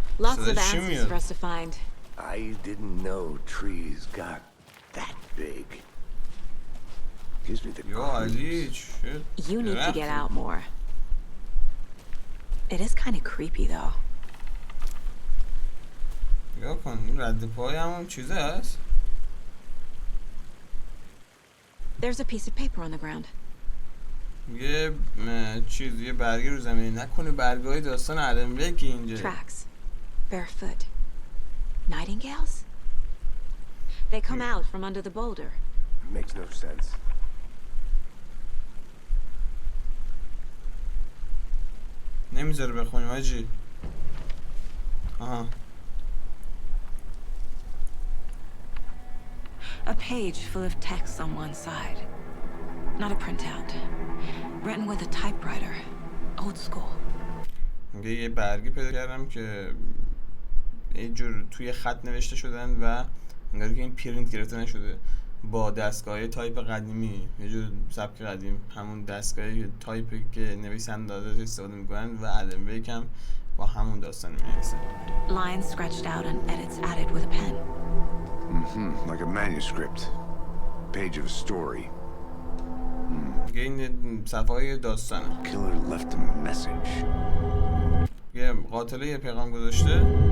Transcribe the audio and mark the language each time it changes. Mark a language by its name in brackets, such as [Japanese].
[English] Lots of answers for us to find. I didn't know trees got that big. Gives me the creeps. You need to get out more. It is kind of creepy though. [Persian] نگاه کن این رد پای همون چیزه هست. [English] There's a piece of paper on the ground. [Persian] یه چیز، یه برگه رو زمین. نکنه برگای داستان ادمویک اینجا. [English] Tracks. Barefoot. Nightingales? They come out from under the boulder. Makes no sense. [Persian] نمیذاره بخونیم حاجی. آها. [English] A page full of text on one side. Not a printout. Written with a typewriter. Old school. [Persian] میگه یه برگی پیدا کردم که یه جور توی خط نوشته شدن و انگار که این پرینت گرفته نشده، با دستگاه تایپ قدیمی، یه جور سبک قدیم، همون دستگاه تایپی که نویسنده ازش استفاده میکنن و ادمویک هم با همون داستان می‌نویسه. [English] Lines scratched out and edits added with a pen. Mm-hmm. Like a manuscript. Page of a story. [Persian] میگه این صفحه داستانه. [English] Killer left a message. [Persian] یه قاتل یه پیغام گذاشته.